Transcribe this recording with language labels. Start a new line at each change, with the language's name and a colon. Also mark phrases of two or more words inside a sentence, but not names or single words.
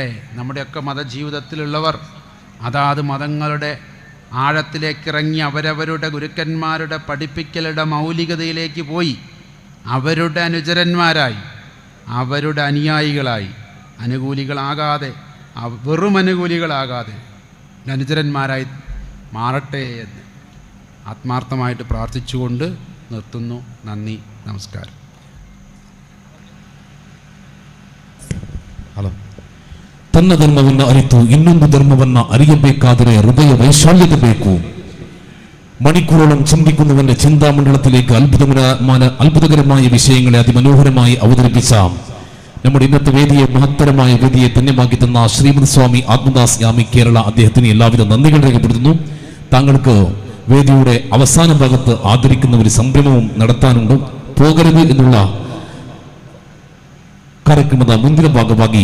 Malayalam: നമ്മുടെയൊക്കെ മതജീവിതത്തിലുള്ളവർ അതാത് മതങ്ങളുടെ ആഴത്തിലേക്കിറങ്ങി അവരവരുടെ ഗുരുക്കന്മാരുടെ പഠിപ്പിക്കലുടെ മൗലികതയിലേക്ക് പോയി അവരുടെ അനുചരന്മാരായി, അവരുടെ അനുയായികളായി, അനുകൂലികളാകാതെ, വെറും അനുകൂലികളാകാതെ അനുചരന്മാരായി മാറട്ടെ എന്ന് ആത്മാർത്ഥമായിട്ട് പ്രാർത്ഥിച്ചുകൊണ്ട് നിർത്തുന്നു. നന്ദി, നമസ്കാരം.
Kannada: ಹಲೋ. ತನ್ನ ಧರ್ಮವನ್ನು ಅರಿತು ಇನ್ನೊಂದು ಧರ್ಮವನ್ನು ಅರಿಯಬೇಕಾದರೆ ಹೃದಯ ವೈಶಾಲ್ಯತೆ ಬೇಕು.
Malayalam: മണിക്കൂറോളം ചിന്തിക്കുന്നവന്റെ ചിന്താമണ്ഡലത്തിലേക്ക് അത്ഭുതകരമായ വിഷയങ്ങളെ അതിമനോഹരമായി അവതരിപ്പിച്ച നമ്മുടെ ഇന്നത്തെ വേദിയെ, മഹത്തരമായ വേദിയെ ധന്യമാക്കി തന്ന ശ്രീമദ് സ്വാമി ആത്മദാസ് യാമി കേരള, അദ്ദേഹത്തിന് എല്ലാവിധ നന്ദികൾ രേഖപ്പെടുത്തുന്നു. താങ്കൾക്ക് വേദിയുടെ അവസാന ഭാഗത്ത് ആദരിക്കുന്ന ഒരു സംരംഭവും നടത്താനുണ്ട്. പോകരുത് എന്നുള്ള
Kannada: ಕಾರ್ಯಕ್ರಮದ ಮುಂದಿನ ಭಾಗವಾಗಿ